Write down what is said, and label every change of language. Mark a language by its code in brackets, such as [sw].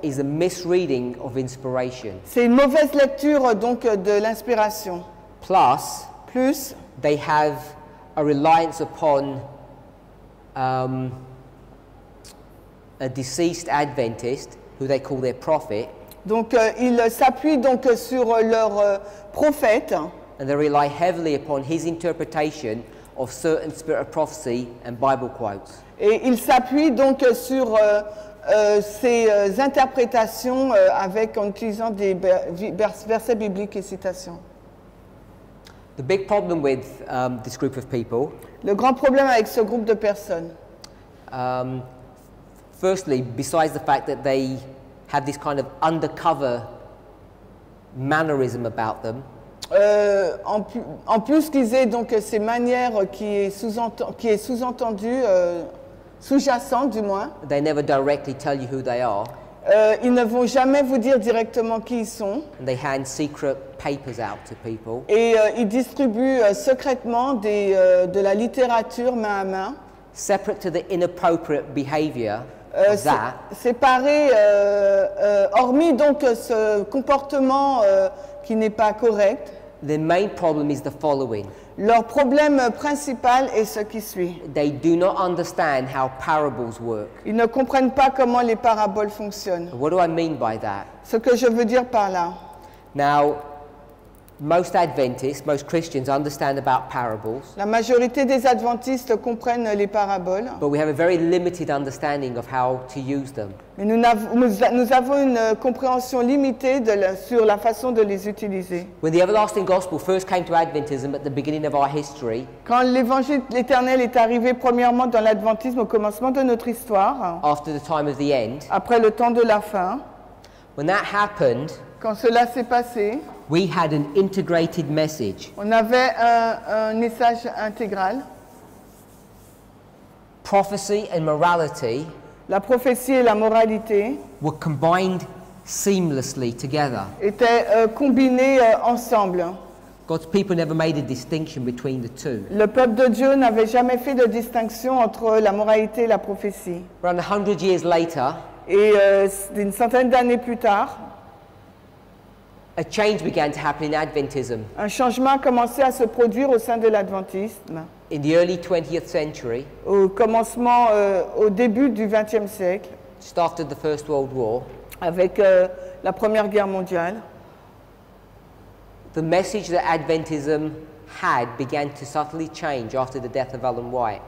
[en] is a misreading of inspiration. [fr] c'est une mauvaise lecture donc de l'inspiration. [en] Plus, [fr] Plus, [en] they have a reliance upon a deceased Adventist, who they call their prophet, [fr] donc ils s'appuient donc sur leur prophète [en] and they rely heavily upon his interpretation of certain spirit of prophecy and Bible quotes. [fr] et ils s'appuient donc sur ces interprétations en utilisant des versets bibliques et citations. [en] The big problem with this group of people, [fr] Le grand problème avec ce groupe de personnes, [en] firstly, besides the fact that they have this kind of undercover mannerism about them, [fr] en plus qu'ils aient donc ces manières qui est sous-entendue, sous-jacente du moins, [en] they never directly tell you who they are, [fr] ils ne vont jamais vous dire directement qui ils sont, [en] and they hand secret papers out to people. [fr] et ils distribuent secrètement de la littérature main à main, [en] Separate to the inappropriate behavior of that, [fr] séparés, hormis donc ce comportement qui n'est pas correct. [en] the main problem is the following. [fr] Leur problème principal est ce qui suit. [en] They do not understand how parables work. [fr] Ils ne comprennent pas comment les paraboles fonctionnent. [en] What do I mean by that? [fr] Ce que je veux dire par là. [en] Now, most Adventists, most Christians understand about parables, [fr] La majorité des adventistes comprennent les paraboles, [en] but we have a very limited understanding of how to use them. [fr] mais nous avons une compréhension limitée sur la façon de les utiliser. [en] When the everlasting gospel first came to Adventism at the beginning of our history, [fr] Quand l'évangile éternel est arrivé premièrement dans l'adventisme au commencement de notre histoire, [en] after the time of the end, [fr] après le temps de la fin, [en] when that happened, [fr] quand cela s'est passé, [en] we had an integrated message. [fr] on avait un message intégral. [en] prophecy and morality [fr] la prophétie et la moralité [en] were combined seamlessly together. [fr] étaient combinés ensemble. [en] God's people never made a distinction between the two. [fr] Le peuple de Dieu n'avait jamais fait de distinction entre la moralité et la prophétie. [en] Around 100 years later, [fr] Et une centaine d'années plus tard, [en] a change began to happen in Adventism. [fr] un changement a commencé à se produire au sein de l'adventisme. [en] In the early 20th century, [fr] Au commencement, au début du XXe siècle, [en] just after the First World War, [fr] avec la Première Guerre mondiale, [en] the message that Adventism had began to subtly change after the death of Ellen White.